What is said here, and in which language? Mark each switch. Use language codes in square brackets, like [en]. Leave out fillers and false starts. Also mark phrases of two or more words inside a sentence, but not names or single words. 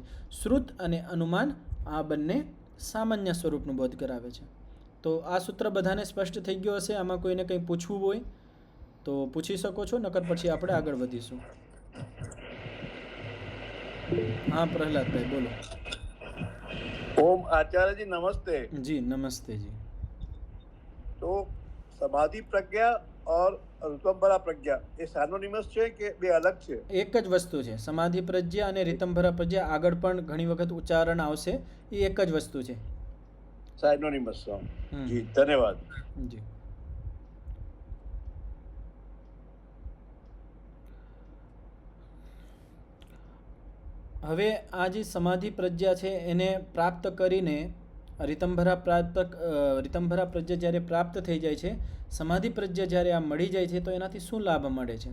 [gu] શ્રુત અને અનુમાન આ બંને સામાન્ય સ્વરૂપનું બોધ કરાવે છે. તો આ સૂત્ર બધાને સ્પષ્ટ થઈ ગયો હશે. આમાં કોઈને કંઈ પૂછવું હોય તો પૂછી શકો છો, નકર પછી આપણે આગળ વધીશું. હા પ્રહલાદભાઈ બોલો. [hi] ओम आचार्य जी नमस्ते। [gu] જી નમસ્તે જી. [hi] तो समाधि प्रज्ञा और ऋतंभरा प्रज्ञा [gu] એ સાનોનિમસ છે કે બે અલગ છે? એક જ વસ્તુ છે. સમાધિ પ્રજ્ઞા અને રીતંભરા પ્રજ્ઞા આગળ પણ ઘણી વખત ઉચ્ચારણ આવશે, એ એક જ વસ્તુ છે. સાનોનિમસ જી ધન્યવાદ જી. હવે આ જે સમાધિ પ્રજ્ઞા છે એને પ્રાપ્ત કરીને રીતંભરા પ્રજ્ઞા જ્યારે પ્રાપ્ત થઈ જાય છે, સમાધિ પ્રજ્ઞા જ્યારે આ મળી જાય છે, તો એનાથી શું લાભ મળે છે?